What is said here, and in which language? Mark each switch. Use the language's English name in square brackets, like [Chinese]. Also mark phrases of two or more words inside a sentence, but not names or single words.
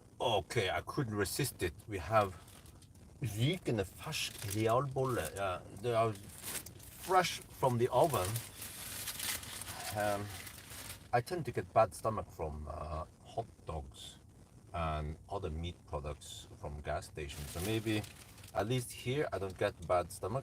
[English] Okay, I couldn't resist it. We have [Norwegian] rykende fersk realbolle. [English] Yeah, they are fresh from the oven. I tend to get bad stomach from hot dogs and other meat products from gas stations. So maybe at least here I don't get bad stomach.